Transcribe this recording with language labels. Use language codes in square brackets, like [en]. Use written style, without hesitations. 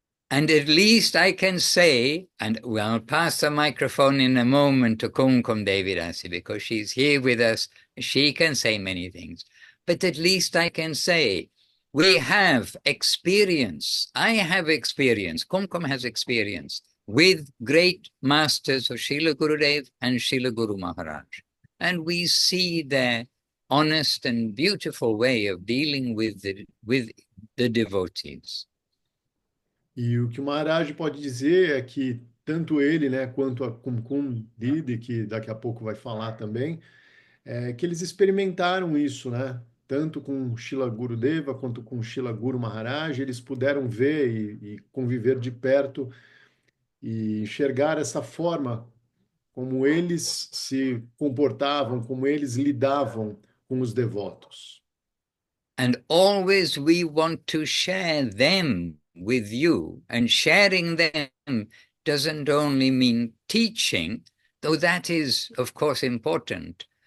[en] And at least I can say, and I'll pass the microphone in a moment to Kumkum Devidasi because she's here with us. She can say many things. But at least I can say, we have experience. I have experience. Kumkum has experience with great masters of Srila Gurudev and Srila Guru Maharaj. And we see their honest and beautiful way of dealing with the devotees. [pt] E o que o Maharaj pode dizer é que tanto ele, né, quanto a Kumkum Didi, que daqui a pouco vai falar também, que eles experimentaram isso, né? Tanto com Srila Gurudeva quanto com Srila Guru Maharaj, eles puderam ver e conviver de perto e enxergar essa forma como eles se comportavam, como eles lidavam com os devotos. [en] And always we want to share them with you. And sharing them doesn't only mean teaching, though that is, of course, important.